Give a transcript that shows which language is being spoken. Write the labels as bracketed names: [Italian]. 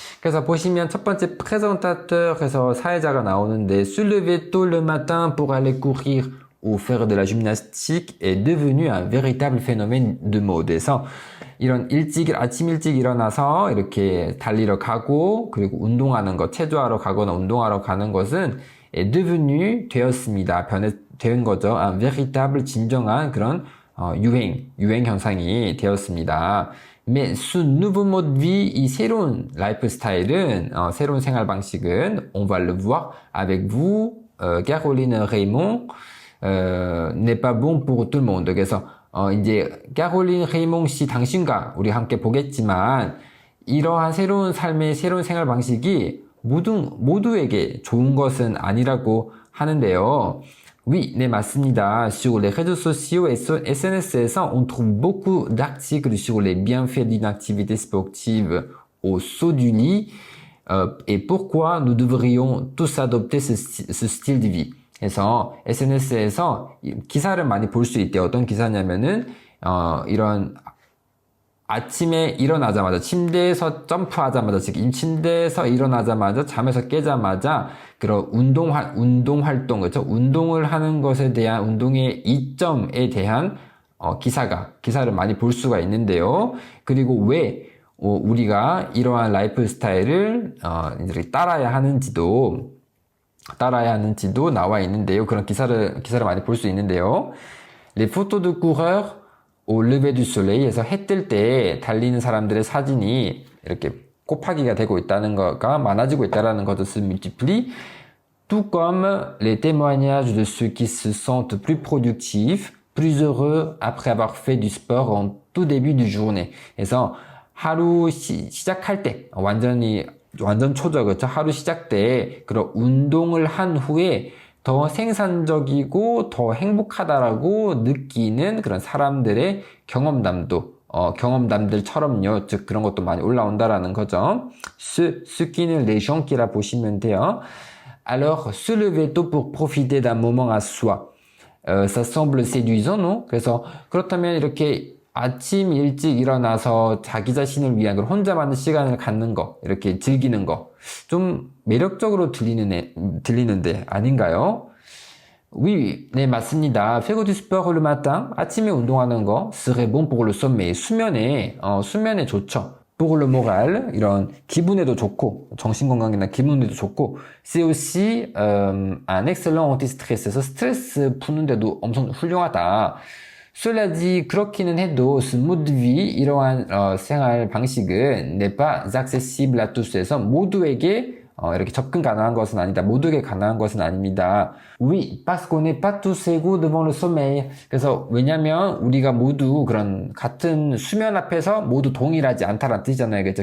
[Korean] 그래서 보시면 첫 번째 présentateur에서 사회자가 나오는데 [French] se lever tôt le matin pour aller courir ou faire de la gymnastique est devenu un véritable phénomène de mode [Korean] 에서 이런 아침 일찍 일어나서 이렇게 달리러 가고 그리고 운동하는 것, 체조하러 가거나 운동하러 가는 것은 [French] est devenu [Korean] 되었습니다. 된 거죠. [French] un véritable [Korean] 진정한 그런 유행 현상이 되었습니다. [French] Mais ce nouveau mode de vie, [Korean] 이 새로운 라이프 스타일은, 새로운 생활 방식은, [French] on va le voir avec vous, Caroline Raymond, n'est pas bon pour tout le monde. [Korean] 그래서, 이제, Caroline Raymond 씨 당신과 우리 함께 보겠지만, 이러한 새로운 삶의 새로운 생활 방식이 모두에게 좋은 것은 아니라고 하는데요. [French] Oui, [Korean] 네, 맞습니다. [French] Sur les réseaux sociaux et SNS에서 on trouve beaucoup d'articles sur les bienfaits d'une activité sportive au saut du lit et pourquoi nous devrions tous adopter ce style de vie. [Korean] 그래서 SNS에서 기사를 많이 볼 수 있대요. 어떤 기사냐면은 이런 아침에 일어나자마자 침대에서 점프하자마자 즉 침대에서 일어나자마자 잠에서 깨자마자 그런 운동 활동 그렇죠? 운동을 하는 것에 대한 운동의 이점에 대한 기사를 많이 볼 수가 있는데요. 그리고 왜 우리가 이러한 라이프 스타일을 이렇게 따라야 하는지도 나와 있는데요. 그런 기사를 많이 볼 수 있는데요. [French] Les photos de coureurs au lever du soleil에서 [Korean] 해 뜰 때 달리는 사람들의 사진이 이렇게 곱하기가 되고 있다는 거가 많아지고 있다는 것을 [French] se multiplie, tout comme les témoignages de ceux qui se sentent plus productifs, plus heureux après avoir fait du sport en tout début de journée. [Korean] 그래서 하루 시작할 때 완전 초저 그렇죠? 하루 시작 때 그런 운동을 한 후에 더 생산적이고 더 행복하다라고 느끼는 그런 사람들의 경험담들처럼요. 즉 그런 것도 많이 올라온다라는 거죠. [French] ce qui les gens qui [Korean] 라 보시면 돼요. [French] Alors, se lever tôt pour profiter d'un moment à soi. Ça semble séduisant, non? [Korean] 그래서 그렇다면 이렇게 아침 일찍 일어나서 자기 자신을 위한 그런 혼자만의 시간을 갖는 거, 이렇게 즐기는 거, 좀 매력적으로 들리는데 아닌가요? [French] Oui, [Korean] 네, 맞습니다. [French] Faire du sport le matin, [Korean] 아침에 운동하는 거, [French] serait bon pour le sommeil. [Korean] 수면에 좋죠. [French] Pour le moral, [Korean] 이런 기분에도 좋고, 정신건강이나 기분에도 좋고, [French] c'est aussi un excellent anti-stress. [Korean] 그래서 스트레스 푸는데도 엄청 훌륭하다. [French] Cela dit, [Korean] 그렇기는 해도 [French] ce mode de vie, [Korean] 이러한 생활 방식은 [French] n'est pas accessible à tous. [Korean] 해서 모두에게 이렇게 접근 가능한 것은 아니다. 모두에게 가능한 것은 아닙니다. [French] Oui, parce qu'on n'est pas tous égaux devant le sommeil. [Korean] 그래서 왜냐면 우리가 모두 그런 같은 수면 앞에서 모두 동일하지 않다라는 뜻이잖아요. 그렇죠?